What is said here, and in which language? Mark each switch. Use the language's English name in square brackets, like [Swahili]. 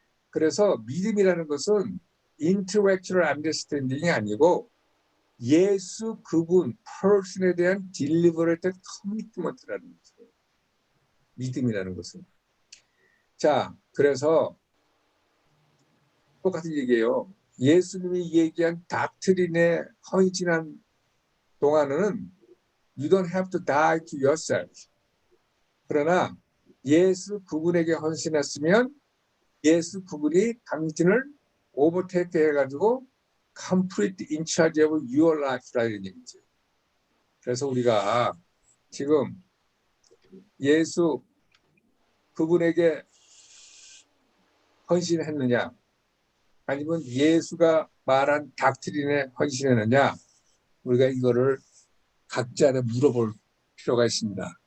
[Korean] 그래서 믿음이라는 것은 [English] intellectual understanding [Korean] 이 아니고 예수 그분 person에 대한 [English] deliberate commitment [Korean] 라는 거죠. 믿음이라는 것은. 자, 그래서 똑같은 얘기예요. 예수님이 얘기한 닥트린에 헌신한 동안은 [English] you don't have to die to yourself. [Korean] 그러나 예수 그분에게 헌신했으면 예수 그분이 당신을 오버테이크 해가지고 [English] complete in charge of your life [Korean] 라는 얘기죠. 그래서 우리가 지금 예수 그분에게 헌신했느냐 아니면 예수가 말한 닥트린에 헌신했느냐 우리가 이거를 각자를 물어볼 필요가 있습니다.